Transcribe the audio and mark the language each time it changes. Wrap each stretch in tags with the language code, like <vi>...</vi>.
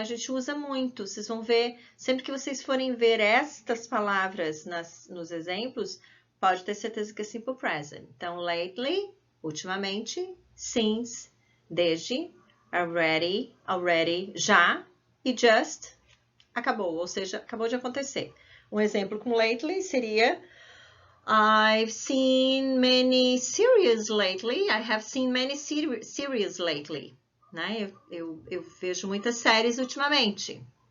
<pt>A gente usa muito. Vocês vão ver, sempre que vocês forem ver estas palavras nos exemplos, pode ter certeza que é simple present. Então, lately, ultimamente, since, desde, already, já, e just, acabou, ou seja, acabou de acontecer. Um exemplo com lately seria</pt> <en>I've seen many series lately. I have seen many series lately.</en> <pt>Né? Eu vejo muitas séries ultimamente.</pt>